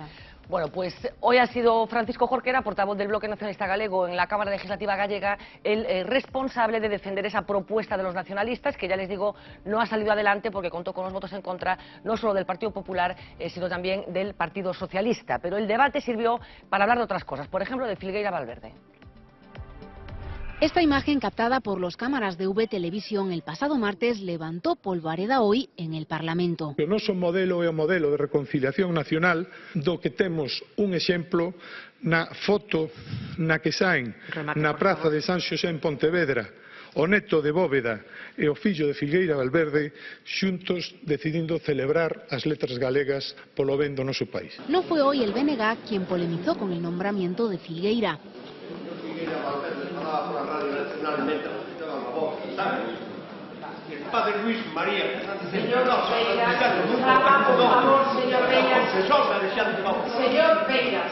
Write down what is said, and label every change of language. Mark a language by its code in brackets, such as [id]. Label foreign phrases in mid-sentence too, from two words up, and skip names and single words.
[es] Bueno, pues hoy ha sido Francisco Jorquera, portavoz del Bloque Nacionalista Galego en la Cámara Legislativa Gallega, el responsable de defender esa propuesta de los nacionalistas, que ya les digo, no ha salido adelante porque contó con los votos en contra, no solo del Partido Popular, sino también del Partido Socialista. Pero el debate sirvió para hablar de otras cosas, por ejemplo, de Filgueira Valverde. Esta imagen, captada por las cámaras de V Televisión el pasado martes, levantó polvareda hoy en el Parlamento. [gl] O noso modelo é o modelo de reconciliación nacional do que temos un exemplo na foto na que saen na praza de San Xosé en Pontevedra o neto de Bóveda e o fillo de Filgueira Valverde xuntos decidindo celebrar as letras galegas polo ben do noso país. [es] No fue hoy el BNG quien polemizó con el nombramiento de Filgueira. El padre Luis María. Señor Peiras, por favor, señor Peiras. Señor Peiras.